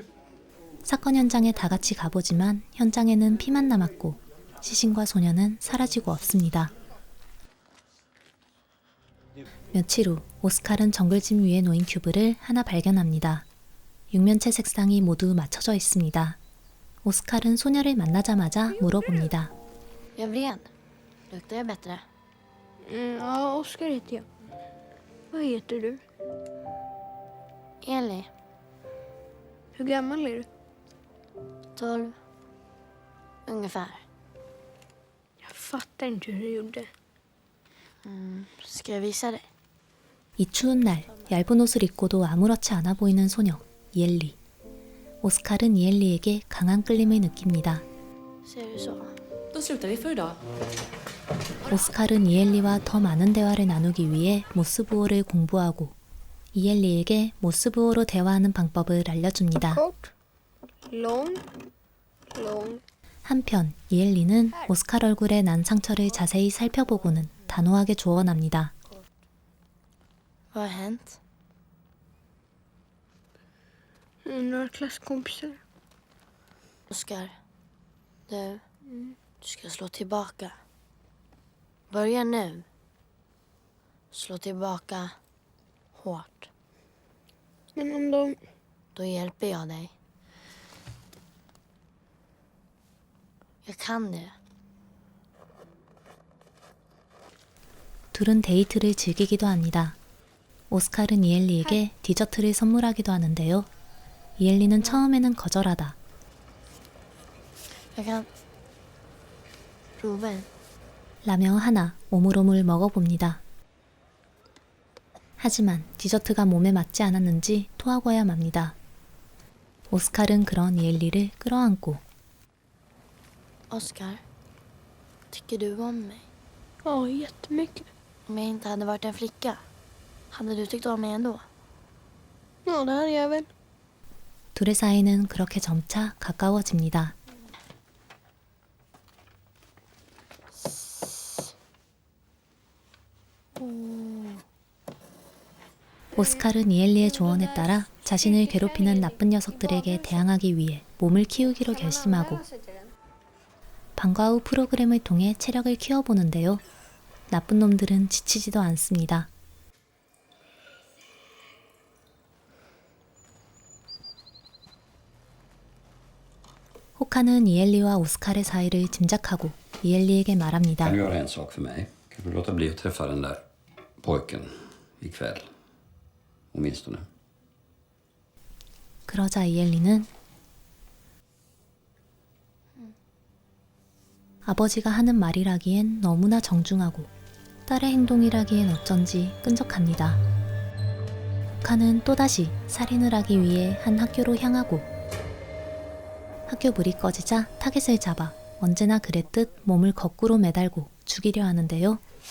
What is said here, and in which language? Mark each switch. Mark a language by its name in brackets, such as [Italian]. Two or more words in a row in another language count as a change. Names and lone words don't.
[Korean] 사건 현장에 다 같이 가보지만 현장에는 피만 남았고 시신과 소녀는 사라지고 없습니다. 며칠 후 오스칼은 정글짐 위에 놓인 큐브를 하나 발견합니다. 육면체 색상이 모두 맞춰져 있습니다. 오스칼은 소녀를 만나자마자 물어봅니다. [Swedish] Jag är vred. Luktar jag bättre? Ja, Oskar heter jag. Vad heter du? Eli, Hur gammal är du? 12. Ungefär. Jag fattar inte hur du gjorde. Ska jag visa dig? [Korean] 이 추운 날 얇은 옷을 입고도 아무렇지 않아 보이는 소녀 이엘리. 오스칼은 이엘리에게 강한 끌림을 느낍니다. [Swedish] Ser du så? Då slutar vi för idag. [Korean] 오스칼은 이엘리와 더 많은 대화를 나누기 위해 모스부호를 공부하고 이엘리에게 모스부호로 대화하는 방법을 알려줍니다. [Swedish] Kort. Lång. Lång. [Korean] 한편 이엘리는 오스칼 얼굴에 난 상처를 자세히 살펴보고는 단호하게 조언합니다. [Swedish] Vad har hänt? Några klasskompisar. Oskar, du ska slå tillbaka. Börja nu. Slå tillbaka hårt. Men om de... Då hjälper jag dig. Jag kan det. [Korean] 둘은 데이트를 즐기기도 합니다. 오스칼은 이엘리에게 디저트를 선물하기도 하는데요. 이엘리는 처음에는 거절하다 [Swedish] Jag kan prova en. [Korean] 라며 하나 오물오물 먹어봅니다. 하지만 디저트가 몸에 맞지 않았는지 토하고야 맙니다. 오스칼은 그런 이엘리를 끌어안고 [Swedish] Oskar, tycker du om mig? Ja, jättemycket. Om jag inte hade varit en flicka, hade du tyckt om mig ändå? Ja, det hade jag väl. [Korean] 둘의 사이는 그렇게 점차 가까워집니다. 오스칼은 이엘리의 조언에 따라 자신을 괴롭히는 나쁜 녀석들에게 대항하기 위해 몸을 키우기로 결심하고 방과 후 프로그램을 통해 체력을 키워보는데요. 나쁜 놈들은 지치지도 않습니다. 호카는 이엘리와 오스칼의 사이를 짐작하고 이엘리에게 말합니다. [Swedish] Kan du göra en sak för mig? Kan du låta bli att träffa den där pojken ikväll? Åtminstone. [Korean] 그러자 이엘리는 아버지가 하는 말이라기엔 너무나 정중하고 딸의 행동이라기엔 어쩐지 끈적합니다. 호카는 또다시 살인을 하기 위해 한 학교로 향하고 학교 불이 꺼지자 타겟을 잡아 언제나 그랬듯 몸을 거꾸로 매달고 죽이려 하는데요.